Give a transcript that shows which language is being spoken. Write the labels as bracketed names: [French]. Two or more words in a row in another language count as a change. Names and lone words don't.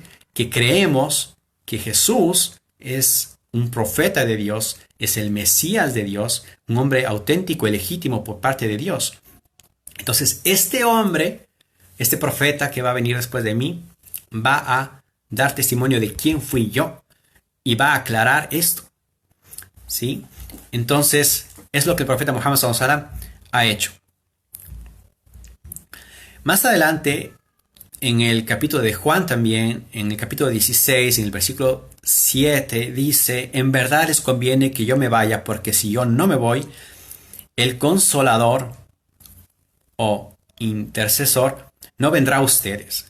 [Spanish] Que creemos que Jesús es un profeta de Dios, es el Mesías de Dios, un hombre auténtico y legítimo por parte de Dios. Entonces, este hombre, este profeta que va a venir después de mí, va a dar testimonio de quién fui yo y va a aclarar esto, ¿sí? Entonces, es lo que el profeta Muhammad [Arabic] صلى الله عليه وسلم [Spanish] ha hecho. Más adelante, en el capítulo de Juan también, en el capítulo 16, en el versículo 7, dice, en verdad les conviene que yo me vaya, porque si yo no me voy, el consolador o intercesor no vendrá a ustedes.